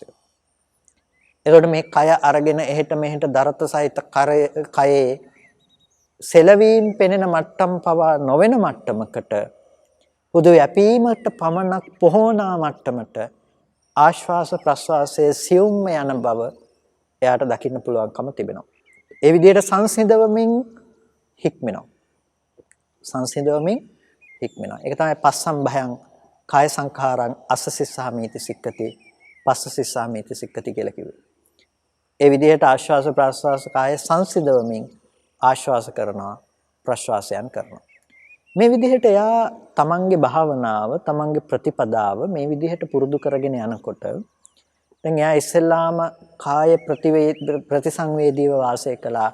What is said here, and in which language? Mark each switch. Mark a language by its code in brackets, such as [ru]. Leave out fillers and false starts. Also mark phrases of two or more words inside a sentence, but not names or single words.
[si] එතකොට මේ කය අරගෙන එහෙට මෙහෙට දරත සහිත කයේ සෙලවීම් පෙනෙන මට්ටම් පවා නොවන මට්ටමකට හුදු යැපීමට පමණක් පොහොනා මට්ටමට ආශ්වාස ප්‍රස්වාසයේ සියුම්ම යන බව එයාට දකින්න පුළුවන්කම තිබෙනවා. ඒ විදිහට සංසිඳවමින් හික්මෙනවා. හික්මෙනවා. ඒක තමයි [pi] පස්සම්භයං කාය සංඛාරං අස්ස සිස්සාමීති සික්කති පස්ස සිස්සාමීති සික්කති [si] කියලා කිව්වේ. ඒ විදිහට ආශ්වාස ප්‍රශ්වාස කාය සංසිඳවමින් ආශ්වාස කරනවා ප්‍රශ්වාසයන් කරනවා. මේ විදිහට එයා තමන්ගේ භාවනාව තමන්ගේ ප්‍රතිපදාව මේ විදිහට පුරුදු කරගෙන යනකොට දැන් එයා ඉස්සෙල්ලාම කාය ප්‍රතිසංවේදීව වාසය කළා.